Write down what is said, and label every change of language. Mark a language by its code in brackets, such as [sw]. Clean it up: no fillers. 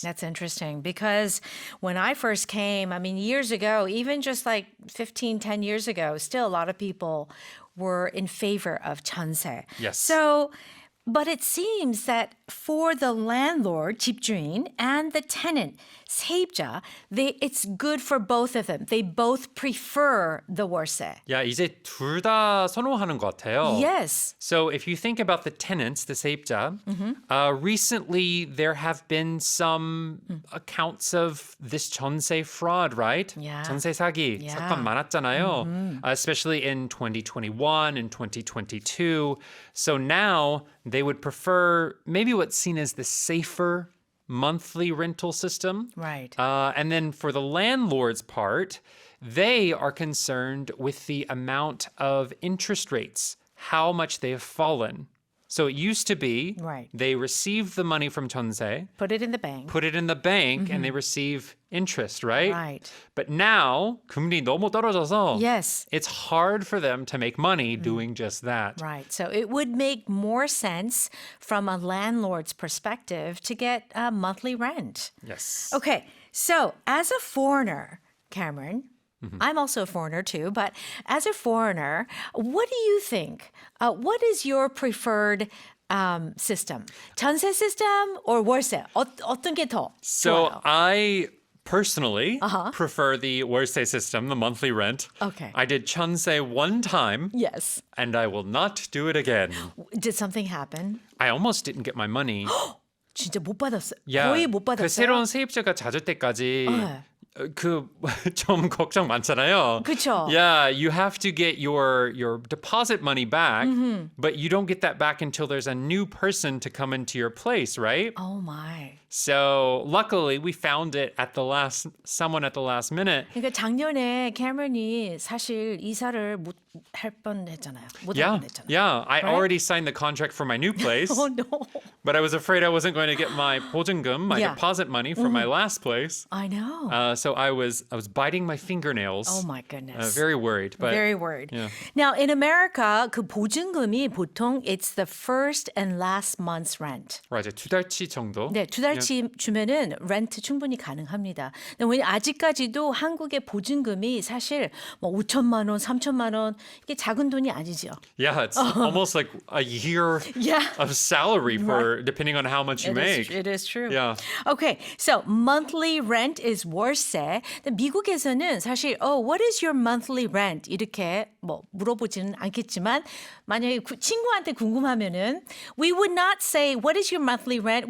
[en] That's interesting because when I first came, I mean, years ago, even just like 10 years ago, still a lot of people were in favor of 전세. Yes. So, but it seems that for the landlord, 집주인, and the tenant, 세입자, it's good for both of them. They both prefer the 월세. [ko] Yeah, 이제 둘 다 선호하는 것 같아요. [en] Yes. So if you think about the tenants, the 세입자, recently there have been some accounts of this 전세 fraud, right? Yeah. [ko] 전세 사기 [en] Yeah. 사건 많았잖아요. Especially in 2021 and 2022. So now they would prefer maybe what's seen as the safer monthly rental system. Right. And then for the landlord's part, they are concerned with the amount of interest rates, how much they have fallen. So it used to be Right. they receive the money from 전세, Put it in the bank. put it in the bank, and they receive interest, right? Right. But now, [ko] 금리 너무 떨어져서 [en] Yes. it's hard for them to make money doing just that. Right. So it would make more sense from a landlord's perspective to get a monthly rent. Yes. Okay. So as a foreigner, Cameron, I'm also a foreigner too, but as a foreigner, what do you think? What is your preferred system? 전세 system or 월세? [ko] 어떤 게 더 [en] So [ko] 좋아요? [en] I personally prefer the 월세 system, the monthly rent. Okay. I did 전세 one time, Yes. and I will not do it again. Did something happen? I almost didn't get my money. [ko] 진짜 못 받았어요. [en] Yeah, [ko] 거의 못 받았어요. 새로운 세입자가 찾을 때까지 네. 그 좀 걱정 많잖아요. 그쵸. [en] Yeah, you have to get your deposit money back, but you don't get that back until there's a new person to come into your place, right? Oh my. So luckily we found it at the last, someone at the last minute. [ko] 그러니까 작년에 캐머런이 사실 이사를 못 할 뻔했잖아요. 못 할 뻔했잖아요. [en] Yeah. I Right? already signed the contract for my new place, Oh no. but I was afraid I wasn't going to get my 보증금, my Yeah. deposit money from my last place. I know. So I was biting my fingernails. Oh my goodness. Very worried. But Very worried. yeah. Now in America [ko] 그 보증금이 보통 [en] it's the first and last month's rent. [ko] right, 두 달치 정도. 네, 두 달치 주면은 렌트 충분히 가능합니다. 근데 왜냐 아직까지도 한국의 보증금이 사실 뭐 5천만 원, 3천만 원 이게 작은 돈이 아니죠. [en] Yeah, it's almost like a year Yeah. of salary for depending on how much you make. It is true. Yeah. Okay, so monthly rent is 월세. [ko] 근데 미국에서는 사실 [en] what is your monthly rent [ko] 이렇게 뭐 물어보지는 않겠지만 만약에 친구한테 궁금하면은 [en] we would not say what is your monthly rent.